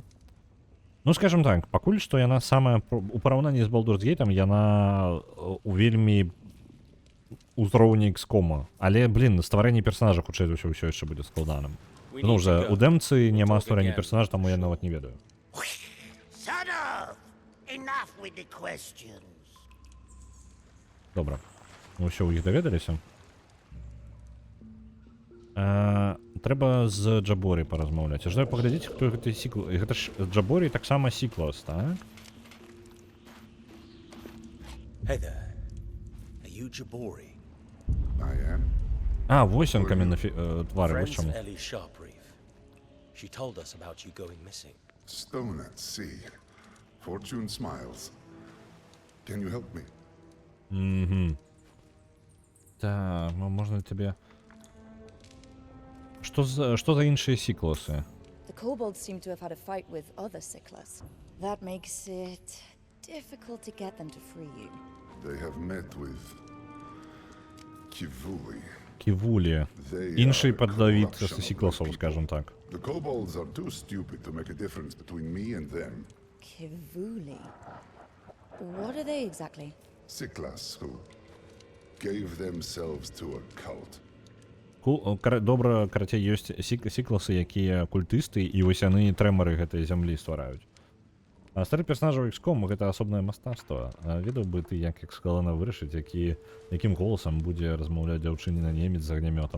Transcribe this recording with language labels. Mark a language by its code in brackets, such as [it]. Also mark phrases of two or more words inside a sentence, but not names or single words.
[be] Ну, [ru] скажем так, [be] пакуль што яна самая... У параўнанні з Baldur's Gate яна у вельмі узроўні XCOM. Але, блін, стварэнне персонажа хутчэй за ўсё яшчэ будзе складаным. Ну, уже у дэмцы няма стварэння персонажа, таму я нават не ведаю. [en] Shut up. Enough with the questions. [be] Добра. Ну ўсё, у іх даведаліся. Трэба з Джаборі паразмаўляць. Я жадаю паглядзець, хто гэты сікл... Гэта ж Джаборі таксама сіклас, так? [en] Hey there. Are you Jabori? I am. [be] А, вось ён каменны твары, вось [en] Friends [be] чаму. [en] Ellie Sharpreef. She told us about you going missing. Stone at sea. Fortune smiles. Can you help me? [uk] Так, можна тебе... [be] Што за іншыя сіклосы? [en] The kobolds seem to have had a fight with other Cyclus. That makes it difficult to get them to free you. They have met with Kivuli. [be] Ківулі. [en] They [uk] Інший [en] are a паддавід corruption of the [ru] сіклосов, [en] people. [ru] скажем так. [en] The kobolds are too stupid to make a difference between me and them. Kivuli. What are they exactly? Siklas, who gave themselves to a cult. [be] Добра, карацей, ёсць сікласы, якія культысты, і вось яны трэмары гэтай зямлі ствараюць. А стары персонажаў XCOM гэта асобнае мастацтва. Ведаў бы ты, як складана вырашыць, якім голасам будзе размаўляць дзяўчыніна немец з агнямётам.